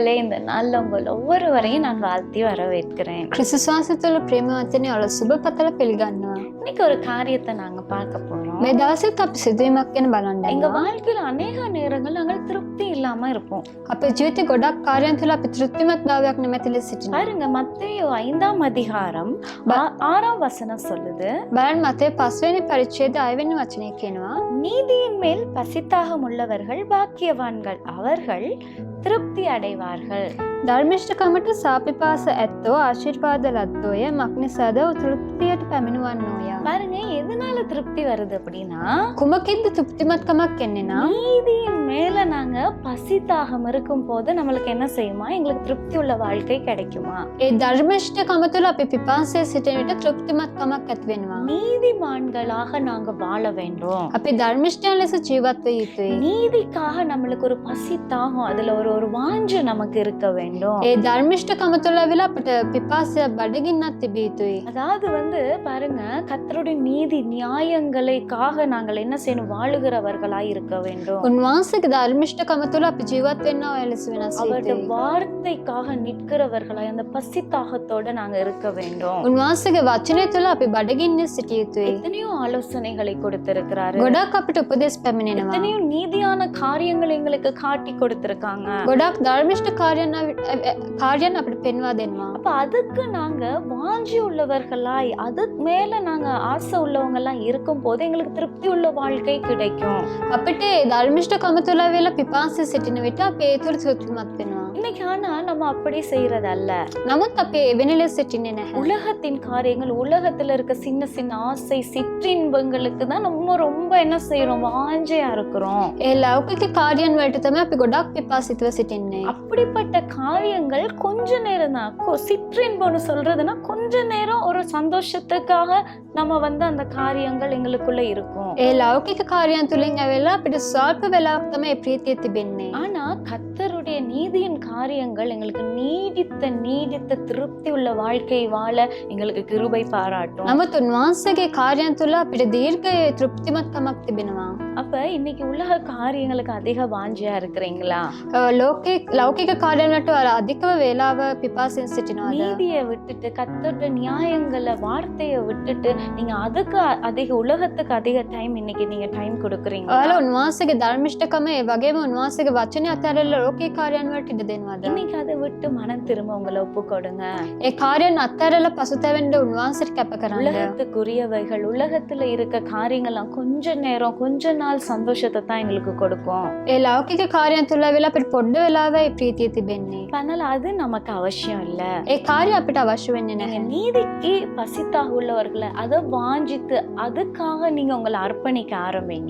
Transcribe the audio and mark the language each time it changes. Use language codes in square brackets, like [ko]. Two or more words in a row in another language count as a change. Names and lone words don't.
[ta] இந்த நாள்ல உங்கள் ஒவ்வொருவரையும் நான் வாழ்த்தி வரவேற்கிறேன். [si] ක්‍රිස්තුස්වාසිතුල ප්‍රේමවන්තනි ඔල සුබ පතල පිළිගන්නවා. [ta] இன்னைக்கு ஒரு காரியத்தை நாங்க பார்க்க போறோம். [si] මේ දවසෙත් අපි සිදුවීමක් ගැන බලන්න [ta] எங்க [si] යනවා. [ta] வாழ்க்கையில அநேக நேரங்கள் நாங்கள் திருப்தி இல்லாம இருப்போம். [si] අපේ ජීවිතේ ගොඩක් කාර්යයන් තුළ අපි තෘප්තිමත් භාවයක් නැමැති ලෙස සිටිනවා. [ta] பாருங்க, மத்தேயு 5ஆம் அதிகாரம் 6ஆம் வசனம் சொல்லுது, [si] බලන්න මතේ 5 වෙනි පරිච්ඡේදය 6 වෙනි වචනේ කියනවා. [ta] நீதியின் மேல் பசித்தாகம் உள்ளவர்கள் பாக்கியவான்கள், அவர்கள் திருப்தி அடைவார்கள். [si] ධර්මිෂ්ඨකමට සාපිපාස ඇත්තෝ ආශිර්වාද ලද්දෝය මක්නිසාද තෘප්තියට පැමිණවන්නෝය. [ta] பாருங்க, எதனால திருப்தி வருது அப்படின்னா, [si] කුමකින්ද තෘප්තිමත්කමක් එන්නේ නම් [ta] நீதியின் மேல நாங்க பசித்தாகம் இருக்கும் போது நம்மளுக்கு என்ன செய்யுமா, எங்களுக்கு திருப்தி உள்ள வாழ்க்கை கிடைக்குமா? [si] ඒ ධර්මිෂ්ඨකම තුළ අපි පිපාසයේ සිටින විට තෘප්තිමත්කමක් ඇති වෙනවා. [ta] நீதிமான்களாக நாங்க வாழ வேண்டும். [si] අපි ධර්මිෂ්ඨයන් ලෙස ජීවත් විය යුතුයි. [ta] நீதிக்காக நம்மளுக்கு ஒரு பசி தாகம், அதுல ஒரு வாஞ்சை நமக்கு இருக்க வேண்டும். [si] ඒ ධර්මිෂ්ඨකම තුළ වෙලා අපිට පිපාසය බඩගින්නක් තිබිය යුතුයි. [ta] அதாவது பாருங்க, கர்த்தருடைய நீதி நியாயங்களுக்காக நாங்கள் என்ன செய்யணும், வாழுகிறவர்களாய் இருக்க வேண்டும். [si] උන්වහන්සේගේ ධර්මිෂ්ඨකම තුළ අපි ජීවත් වෙන්න ඔය ලෙස වෙනස් [ta] அவருடைய [si] වෙයි. [ta] வார்த்தைக்காக நிற்கிறவர்களாய் அந்த பசி தாகத்தோட நாங்க இருக்க வேண்டும். [si] උන්වහන්සේගේ වචනය තුළ අපි බඩගින්නේ සිටිය යුතුයි. [ta] எத்தனையோ ஆலோசனைகளை கொடுத்திருக்கிறாரு, [si] ගොඩක් අපිට උපදෙස් පැමිණෙනවා. [ta] எத்தனையோ நீதியான காரியங்களை எங்களுக்கு காட்டி கொடுத்திருக்காங்க. [si] ගොඩක් ධර්මිෂ්ඨ කාර්යයන් අපිට පෙන්වා දෙනවා. [ta] அப்ப அதுக்கு நாங்க வாஞ்சி உள்ளவர்களாய், அதுக்கு மேல நாங்க ஆசை உள்ளவங்க எல்லாம் இருக்கும் போது எங்களுக்கு திருப்தி உள்ள வாழ்க்கை கிடைக்கும். [si] අපිට ඒ ධර්මිෂ්ඨකම තුළ වෙලා පිපාසය සිටින විට අපි ඒ තුළ තෘප්තිමත් වෙනවා. [ta] இன்னைக்கு ஆனா நம்ம அப்படி செய்யறதல்ல. [si] නමුත් අපි එවැනි ලෙස සිටින්නේ නැහැ. [ta] உலகத்தின் காரியங்கள், உலகத்துல இருக்க சின்ன சின்ன ஆசை சிற்றின்பங்களுக்கு தான் நம்ம ரொம்ப என்ன செய்யறோம், வாஞ்சையா இருக்கிறோம். [si] ඒ ලෞකික කාර්යයන් වලට තමයි අපි ගොඩක් පිපාසිතව සිටින්නේ. [ta] அப்படிப்பட்ட காரியங்கள் கொஞ்ச நேரம் தான். சிற்றின்பம்னு சொல்றதுன்னா கொஞ்ச நேரம் ஒரு சந்தோஷத்துக்காக நம்ம அந்த காரியங்கள் எங்களுக்குள்ள இருக்கும். [si] ඒ ලෞකික කාර්යයන් තුලින් ඇවිල්ලා අපිට ස්වල්ප වෙලාවක් තමයි ඒ ප්‍රීතිය තිබෙන්නේ. [ta] ஆனா கர்த்தருடைய நீதியின் காரியங்கள் எங்களுக்கு நீடித்த திருப்தி உள்ள வாழ்க்கை வாழ எங்களுக்கு கிருபை பாராட்டும். [si] නමුත් උන්වහන්සේගේ කාර්යයන් තුල අපිට දීර්ඝ තෘප්තිමත්කමක් තිබෙනවා. [ta] அப்ப இன்னைக்கு உலக காரியங்களுக்கு அதிக வாஞ்சியா இருக்கிறீங்களா? [si] ලෞකික කාර්යයන් වලට අධිකව වේලාව පිපාසෙන් සිටිනවාද? [ta] நீதியை விட்டுட்டு, கர்த்தருடைய நியாயங்களை, வார்த்தையை விட்டுட்டு நீங்க அதுக்கு அதிக உலகத்துக்கு அதிக டைம் இன்னைக்கு நீங்க டைம் கொடுக்குறீங்க. [si] ඔයාලා උන්වහන්සේගේ ධර්මිෂ්ඨකම ඒ වගේම උන්වහන්සේගේ වචනය අත්හැරලා ලෞකික කාර්යයන් වලට ඉඩ දෙනවද? [ta] இன்னைக்கு அதை விட்டு மனம் திரும்ப உங்களை ஒப்பு கொடுங்க. [si] ඒ කාර්යයන් අත්හැරලා පසුතැවෙන්න උන්වහන්සේට කැප කරන්න. [ta] உலகத்துக்குரியவைகள், உலகத்துல இருக்க காரியங்கள்லாம் கொஞ்ச நேரம் கொஞ்ச நாள் சந்தோஷத்தை தான் எங்களுக்கு கொடுக்கும். [si] ඒ ලෞකික කාර්යයන් තුල වෙලා අපිට පොඩ්ඩ වෙලාවයි ප්‍රීතිය තිබෙන්නේ. [ta] அதனால அது நமக்கு அவசியம் இல்ல. [si] ඒ කාර්ය අපිට අවශ්‍ය වෙන්නේ [ta] நீங்க [si] නැහැ. [ta] நீதிக்கு பசித்தாக உள்ளவர்களை அதை வாஞ்சித்து அதுக்காக நீங்க உங்களை அர்ப்பணிக்க ஆரம்பிங்க.